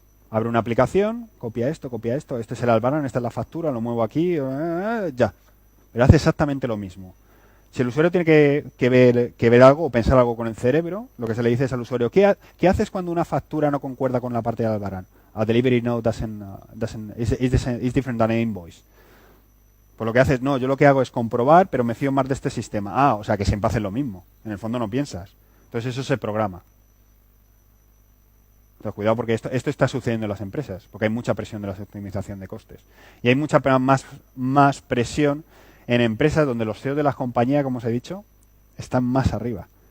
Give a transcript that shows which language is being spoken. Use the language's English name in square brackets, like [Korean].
[Spanish] Abre una aplicación, copia esto, este es el albarán, esta es la factura, lo muevo aquí, ya. Pero hace exactamente lo mismo. Si el usuario tiene que ver algo o pensar algo con el cerebro, lo que se le dice es al usuario, ¿qué haces cuando una factura no concuerda con la parte del albarán? [English] A delivery note is different than an invoice. [Spanish] Pues lo que haces, no, yo lo que hago es comprobar, pero me fío más de este sistema. O sea que siempre hacen lo mismo. En el fondo no piensas. Entonces eso se programa. Entonces, cuidado porque esto está sucediendo en las empresas, porque hay mucha presión de la optimización de costes. Y hay mucha más presión en empresas donde los CEOs de las compañías, como os he dicho, están más arriba.